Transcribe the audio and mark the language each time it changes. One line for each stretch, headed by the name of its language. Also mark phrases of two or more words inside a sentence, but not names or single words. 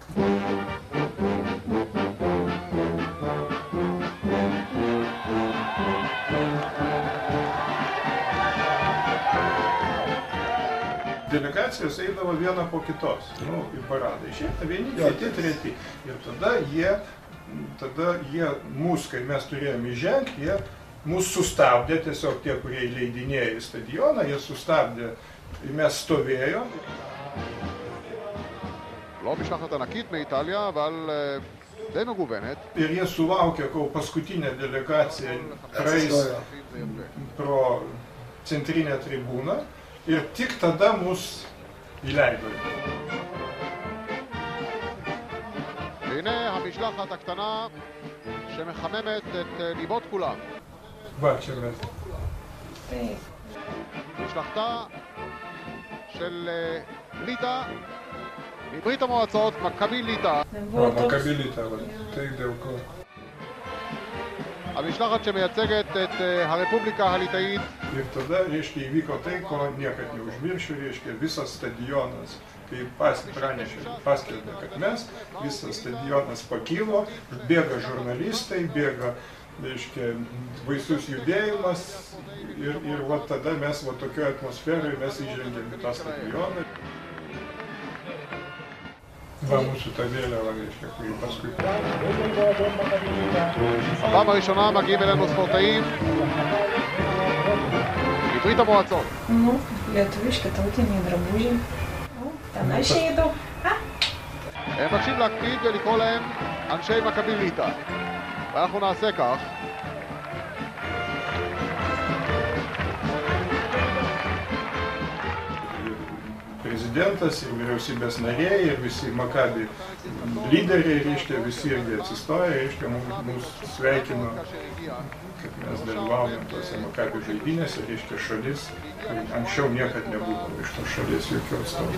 Lithuanian: Delegacijos eidavo vieną po kitos, į paradą. Išėta vieni, kiti, treti. Ir tada jie mus, kai mes turėjome įžengti, jie mus sustabdė, tiesiog tie, kurie įleidinėjo į stadioną, jie sustabdė ir mes stovėjom.
Hebrew: לא משלחת ענקית מאיטליה, אבל די מגוונת.
Lithuanian: Ir jie sulaukė, kol paskutinė delegacija praeis pro centrinę tribūną ir tik tada mus įleido.
Hebrew: והנה המשלחת הקטנה שמחממת את ליבות כולם.
Lithuanian: Va, čia mes.
Hebrew: משלחתה של ליטא מברית המועצות, מכבי ליטא. מכבי ליטא, אבל
Lithuanian: tai dėl ko.
Hebrew: המשלחת שמייצגת את הרפובליקה הליטאית.
Lithuanian: Ir tada, reiškia, įvyko tai, ko niekad neužmiršiu, reiškia, visas stadionas, kai paskelbė, kad mes, visas stadionas pakilo, bėga žurnalistai, bėga, reiškia, baisus judėjimas ir va tada mes va tokioje atmosferoje mes įžengėm į tą stadioną. Va mūsų ta vėliava, reiškia, kurį paskui.
Hebrew: בפעם הראשונה מגיעים אלינו ספורטאים מברית המועצות.
Lithuanian: Nu, lietuviški tautiniai drabužiai. Ten aš eidau.
Hebrew: הם מבקשים להקפיד ולקרוא להם אנשי מכבי ליטא. ואנחנו נעשה כך.
Lithuanian: Prezidentas ir vyriausybės nariai ir visi Makabi lyderiai, reiškia, visi irgi atsistoja, reiškia, mus sveikino, kad mes dalyvaujam tuose Makabi žaidynėse, reiškia, šalis, anksčiau niekad nebuvo iš tos šalies jokių atstovų.